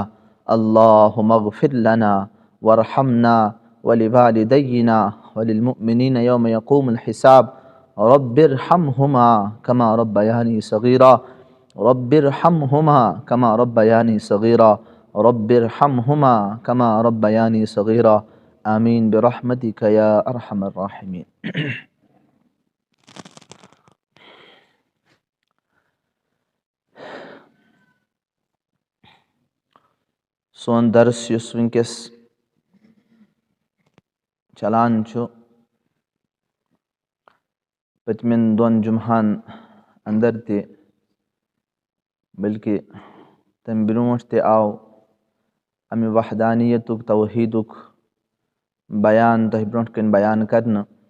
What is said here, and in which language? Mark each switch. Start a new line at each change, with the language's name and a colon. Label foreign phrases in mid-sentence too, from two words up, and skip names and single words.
Arabic: اللهم اغفر لنا وارحمنا ولوالدينا وللمؤمنين يوم يقوم الحساب. رب ارحمهما كما ربياني صغيرا، رب ارحمهما كما ربياني صغيرا، رب ارحمهما كما ربياني صغيرا. آمين برحمتك يا أرحم الراحمين.
Kashmiri: سون درس یُس وٕنکٮ۪س چلان چھُ پٔتمٮ۪ن دۄن جُمعہن اندر تہِ، بلکہِ تَمہِ برونٛٹھ تہِ آو اَمہِ وحدانیتُک توحیٖدُک بیان تۄہہِ برونٛٹھ کَنۍ بیان کرنہٕ،